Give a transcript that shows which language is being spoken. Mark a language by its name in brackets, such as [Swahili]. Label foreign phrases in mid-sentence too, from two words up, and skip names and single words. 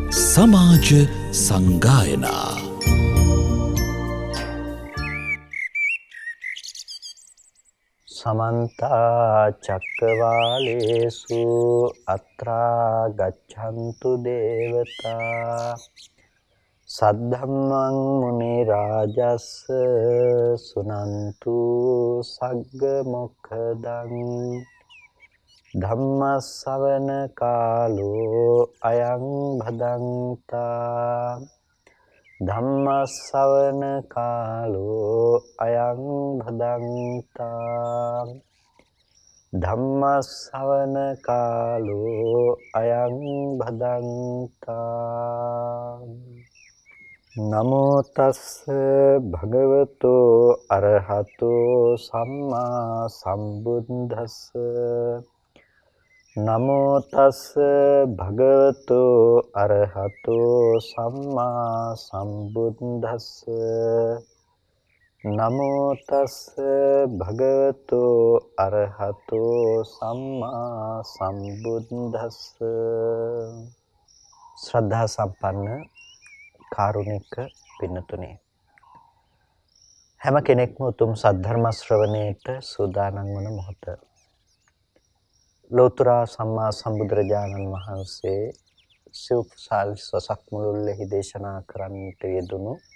[Sinhala] සමාජ සංගායනා [Pali] समन्ता चक्रवालेषु अत्रा गच्छन्तु देवता सद्धम्मं मुनि राजस् सुनन्तु सग्ग मोक्खदं धम्म सवन कालो अयं भदन्ता धम्म सवन कालो अयं भदन्ता धम्म सवन कालो अयं भदन्ता नमो तस् भगवतो अरहतो सम्मा सम्बुद्धस्स नमो तस् भगवतो अरहतो सम्मा सम्बुद्धस्स नमो तस् भगवतो अरहतो सम्मा सम्बුද්දස්ස [Sinhala] ශ්‍රද්ධා සම්පන්න කාරුණික පින්නතුනේ හැම කෙනෙක්ම උතුම් සද්ධර්ම ශ්‍රවණයට සූදානම් වන මොහොත ලෝතර සම්මා සම්බුදුරජාණන් වහන්සේ සිව්සාලිස් වසක් මුළුල්ලෙහි දේශනා කරන්නට යෙදුණු